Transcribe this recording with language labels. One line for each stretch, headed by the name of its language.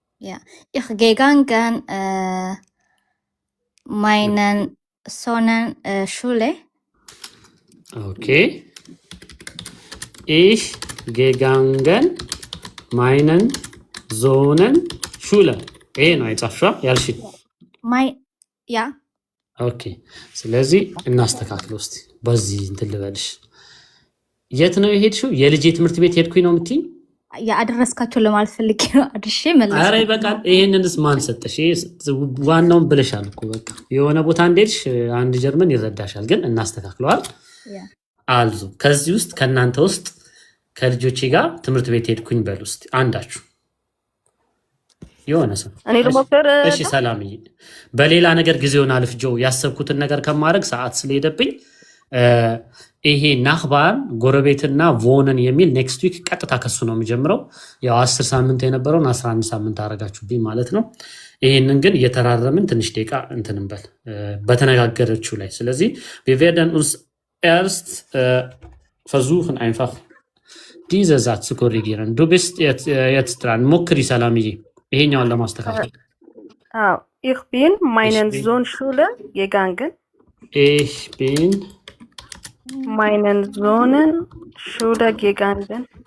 German: ja ich gegangen meinen Sohn Schule. Okay. Ich gegangen meinen Sohn Schule.
Amharic: ነው የጻፍሽው ያልሽ?
German: ja.
Amharic: ኦኬ ስለዚህ እናስተካክለው እስቲ። በዚህ እንትን ልበልሽ። የት ነው የሄድሽው? የልጄ ትምህርት ቤት ሄድኩኝ ነው የምትይኝ? ያደረስካቸው ለማለት ፈልጌ ነው። አድርሼ መለስኩ። ኧረ ይበቃል። ይሄንንስ ማን ሰጠሽ? ዋናውን ብለሻል እኮ በቃ። የሆነ ቦታ እንደሄድሽ አንድ ጀርመን ይረዳሻል። ግን እናስተካክለዋል። አልዙ ከዚህ ውስጥ ከእናንተ ውስጥ ከልጆቼ ጋር ትምህርት ቤት ሄድኩኝ በል ውስጥ አንዳችሁ የሆነ ሰው እኔ ልሞክር። እሺ ሰላምዬ፣ በሌላ ነገር ጊዜውን አልፍጀው ያሰብኩትን ነገር ከማድረግ ሰዓት ስለሄደብኝ ይሄ ናህባን ጎረቤትና ቮንን የሚል ኔክስት ዊክ ቀጥታ ከሱ ነው የሚጀምረው። ያው 10 ሳምንት የነበረውን 11 ሳምንት አረጋችሁብኝ ማለት ነው። ይሄንን ግን እየተራረምን ትንሽ ደቂቃ እንትንበል በተነጋገረችው ላይ። ስለዚህ
German: wir werden uns erst versuchen einfach diese Satz zu korrigieren. Du bist jetzt dran.
Amharic: ሞክሪ ሰላምዬ ይሄኛውን ለማስተካከል።
German: አዎ ich bin meinen Sohn Schule gegangen. Ich bin meinen Sohn Schule gegangen.